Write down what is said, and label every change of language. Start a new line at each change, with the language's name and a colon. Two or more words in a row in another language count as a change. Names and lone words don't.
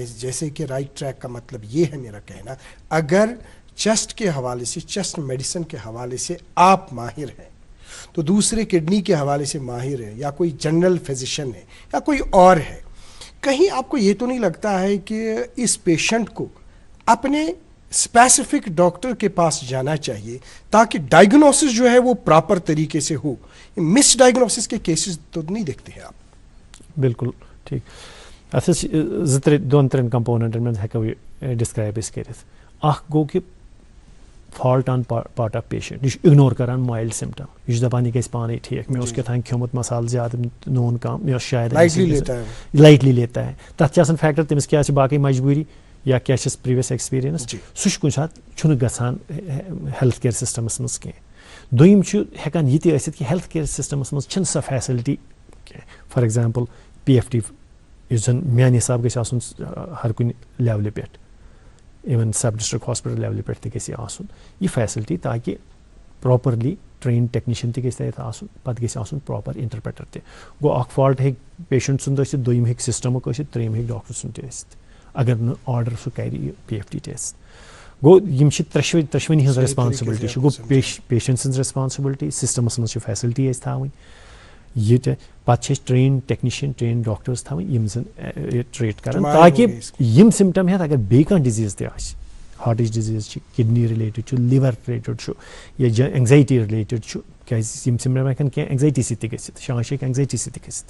Urdu: جیسے کہ
English: right track
Urdu: کا مطلب یہ ہے میرا کہنا اگر چیسٹ کے حوالے سے
English: chest medicine
Urdu: کے حوالے سے آپ ماہر ہیں تو دوسرے کڈنی کے حوالے سے ماہر ہے یا کوئی
English: general physician
Urdu: ہے یا کوئی اور ہے, کہیں آپ کو یہ تو نہیں لگتا ہے کہ اس پیشنٹ کو اپنے
English: specific doctor
Urdu: کے پاس جانا چاہیے تاکہ ڈائگنوسس جو ہے وہ پراپر طریقے سے ہو؟ مس ڈائگنوسس کے کیسز تو نہیں دیکھتے ہیں آپ؟
Kashmiri: بالکل ٹھیک اتھ دون ترٛٮ۪ن کمپوننٹن منٛز ہٮ۪کو یہِ ڈسکرایب أسۍ کٔرِتھ. اکھ گوٚو کہِ
English: fault on part of patient
Kashmiri: یہِ چھُ اِگنور کران
English: mild symptom
Kashmiri: یہِ چھُ دپان یہِ گژھِ پانے ٹھیٖک مےٚ اوس کیٛاتھانۍ کھیوٚمُت مسالہٕ زیادٕ نوٗن کم مےٚ اوس شاید لایٹلی
Urdu: لیتا ہے
Kashmiri: تتھ چھِ آسان فیکٹر تٔمِس کیٛاہ چھِ باقٕے مجبوٗری یا کیٛاہ چھس
English: previous experience
Kashmiri: سُہ چھُ کُنہِ ساتہٕ چھُنہٕ گژھان
English: health care systems
Kashmiri: منٛز کینٛہہ. دوٚیِم چھُ ہٮ۪کان یہِ تہِ ٲسِتھ کہِ
English: health care systems
Kashmiri: منٛز چھنہٕ سۄ فیسلٹی کینٛہہ.
English: for example PFT
Kashmiri: یُس زن میانہِ حساب گژھِ آسُن ہر کُنہِ لیولہِ پٮ۪ٹھ
English: even sub district hospital
Kashmiri: لیولہِ پٮ۪ٹھ تہِ گژھِ آسُن یہِ فیسلٹی تاکہِ
English: properly trained technician
Kashmiri: تہِ گژھِ تتہِ آسُن پتہٕ گژھِ آسُن
English: proper interpreter
Kashmiri: تہِ. گوٚو اکھ فالٹ ہیٚکہِ پیشنٹ سُنٛد ٲسِتھ دوٚیِم ہیٚکہِ سسٹمُک ٲسِتھ ترٛیٚیِم ہیٚکہِ ڈاکٹر سُنٛد تہِ ٲسِتھ اگر نہٕ آرڈر سُہ کرِ یہِ
English: PFT test.
Kashmiri: گوٚو یِم چھِ ترٛٮ۪شوٕنی ہٕنٛز ریسپانسبلٹی چھِ گوٚو پیشنٹ سٕنٛز ریسپانسبلٹی سسٹمس منٛز چھِ فیسلٹی اَسہِ تھاوٕنۍ یہِ تہِ پتہٕ چھِ أسۍ
English: train technician train
Kashmiri: ڈاکٹٲرٕس تھاوٕنۍ یِم زن ٹریٹ کران تاکہِ یِم سِمٹم ہٮ۪تھ اگر بیٚیہِ کانٛہہ ڈِزیٖز تہِ آسہِ ہارٹٕچ ڈِزیٖز چھِ
English: kidney related
Kashmiri: چھُ
English: liver related
Kashmiri: چھُ یا
English: anxiety related
Kashmiri: چھُ کیازِ یِم سِمٹم ہٮ۪کن کینٛہہ اینگزایٹی سۭتۍ تہِ گٔژھِتھ شانش ہیٚکہِ اینگزایٹی سۭتۍ تہِ گٔژھِتھ.